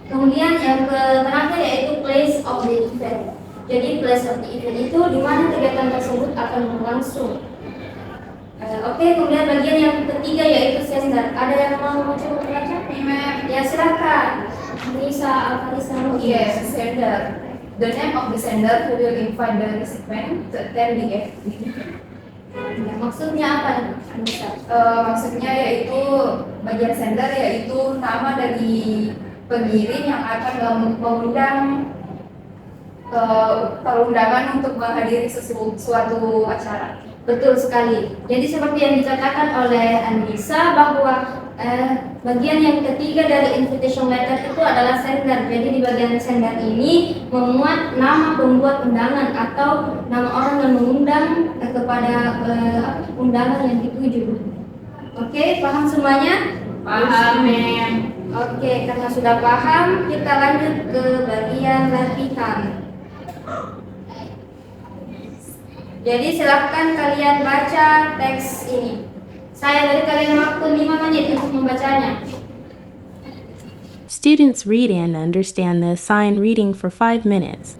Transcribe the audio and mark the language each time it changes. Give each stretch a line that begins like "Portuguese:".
Indonesian: Kemudian yang terakhir yaitu place of the event. Jadi place of the event itu di mana kegiatan tersebut akan berlangsung. Oke, kemudian bagian yang ketiga yaitu sender. Ada yang mau mencoba membaca? Ya silakan. Nisa Alfarisa.
English: Yes, sender. The name of the sender who will invite the recipient to attend the event.
Indonesian: Ya, maksudnya apa, Nisa? Maksudnya yaitu bagian sender yaitu nama dari pengirim yang akan mengundang perundangan untuk menghadiri suatu acara. Betul sekali. Jadi seperti yang dikatakan oleh Anissa bahwa bagian yang ketiga dari invitation letter itu adalah sender. Jadi di bagian sender ini memuat nama pembuat undangan atau nama orang yang mengundang kepada undangan yang dituju. Oke, paham semuanya? Paham, ma'am. Oke, karena sudah paham, kita lanjut ke bagian latihan. Jadi silahkan kalian baca teks ini. Saya beri kalian waktu 5 menit untuk membacanya.
English: Students read and understand the assigned reading for 5 minutes.